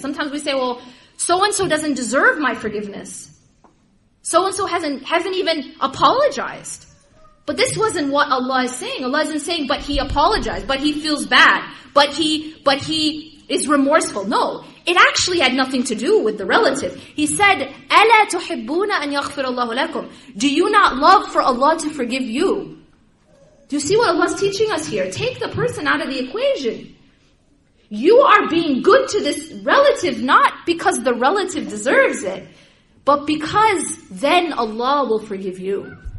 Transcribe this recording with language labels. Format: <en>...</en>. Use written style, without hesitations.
<en>Sometimes we say, well, so-and-so doesn't deserve my forgiveness. So-and-so hasn't even apologized. But this wasn't what Allah is saying. Allah isn't saying, but he apologized, but he feels bad, but he is remorseful. No, it actually had nothing to do with the relative. He said,</en> <ar>أَلَا تُحِبُّونَ أَنْ يَغْفِرَ اللَّهُ لَكُمْ.</ar> <en>Do you not love for Allah to forgive you? Do you see what Allah is teaching us here? Take the person out of the equation. You are being good to this relative not because the relative deserves it, but because then Allah will forgive you.</en>